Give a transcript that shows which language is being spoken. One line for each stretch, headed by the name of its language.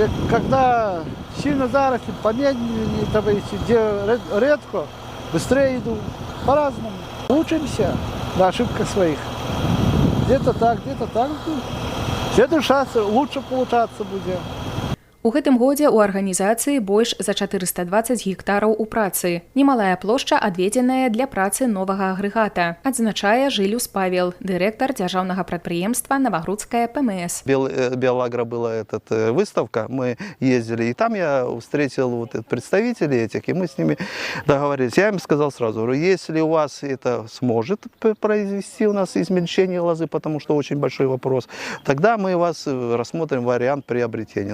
Russian: Когда сильно заросли, помедленнее, где редко, быстрее иду, по-разному. Учимся на ошибках своих. Где-то так. В следующий раз лучше получаться будет.
Belarusian: У гэтым годзе ў арганізацыі больш за 420 гектараў у працы. Немалая плошча адведзеная для працы новага агрэгата, адзначае Жылюс Павел, дырэктар дзяржаўнага прадпрыемства Навагрудская ПМС.
Russian: Белагра была выставка, мы ездили, и там я встретил представителей этих, и мы с ними договорились. Я им сказал сразу, если у вас это сможет произвести у нас измельчение лозы, потому что очень большой вопрос, тогда мы вас рассмотрим вариант приобретения.